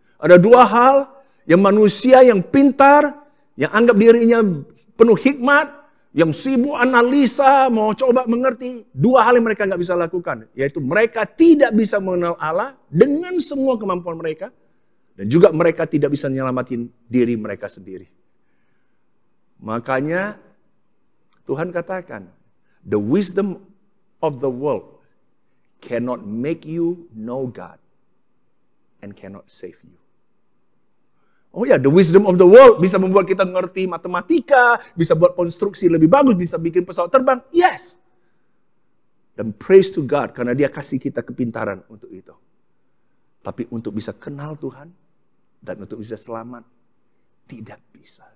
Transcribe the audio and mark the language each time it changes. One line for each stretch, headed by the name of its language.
Indonesian: Ada 2 hal yang manusia yang pintar, yang anggap dirinya penuh hikmat, yang sibuk analisa, mau coba mengerti. 2 hal yang mereka nggak bisa lakukan. Yaitu mereka tidak bisa mengenal Allah dengan semua kemampuan mereka. Dan juga mereka tidak bisa menyelamatin diri mereka sendiri. Makanya Tuhan katakan,
English: the wisdom of the world cannot make you know God and cannot save you.
Indonesian: Oh ya,
English: the wisdom of the world
Indonesian: bisa membuat kita ngerti matematika, bisa buat konstruksi lebih bagus, bisa bikin pesawat terbang.
English: Yes.
Indonesian: Dan
English: praise to God
Indonesian: karena dia kasih kita kepintaran untuk itu. Tapi untuk bisa kenal Tuhan dan untuk bisa selamat, tidak bisa.